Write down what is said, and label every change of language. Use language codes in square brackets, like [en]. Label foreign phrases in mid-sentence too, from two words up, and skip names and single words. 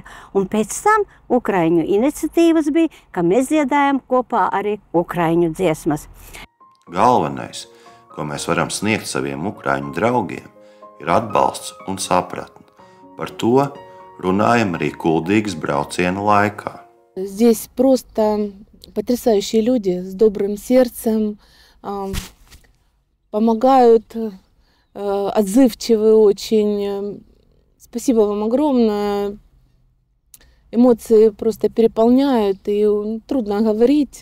[lv] Un pēc tam ukraiņu iniciatīvas bija, ka mēs dziedājam kopā arī ukraiņu dziesmas. Galvenais, ko mēs varam sniegt saviem ukraiņu draugiem, ir atbalsts un sapratne. Par to runājam arī Kuldīgas brauciena laikā. [ru] Здесь просто потрясающие люди с добрым сердцем, помогают, отзывчивые очень. Спасибо вам огромное. Эмоции просто переполняют, и трудно говорить.